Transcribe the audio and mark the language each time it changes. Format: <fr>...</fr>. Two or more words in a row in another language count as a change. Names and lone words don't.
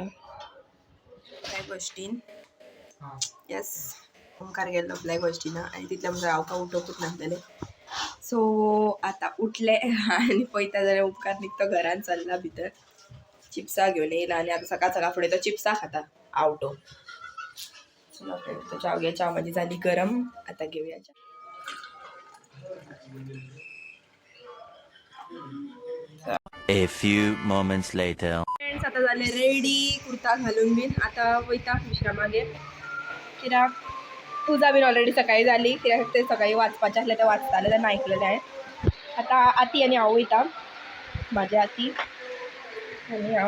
<kok>फ्लॅग होस्टीन, येस, ओमकार गेल्लो फ्लॅग होस्टिना आणि तितल्या म्हणजे हांव उठोवपूच नासलेले. सो आता उठले आणि पळयता जाल्यार ओमकार निकतो घरान चल्ला भितर. चिप्सां घेवन येयला आणि आता सकाळ सकाळ फुडें तो चिप्सां खाता आवटो. चला फ्रेंड्स, तो चाव घे. चाव माझी झाली गरम.</kok> <mr>आता घेऊया चाव.</mr> <en>A few moments later.</en> <kok>फ्रेंड्स आता झाले रेडी, कुर्ता घालून बीन. आता वयता विश्रामागेर, कित्याक पूजा बीन ऑलरेडी सकाळी झाली. कित्याक ते सकाळी वाचपाचें आसलें तें वाचतालें, तेन्ना आयकलेलें हांवें. आता आती आनी हांव वयता, म्हाजी आती आनी हांव.</kok>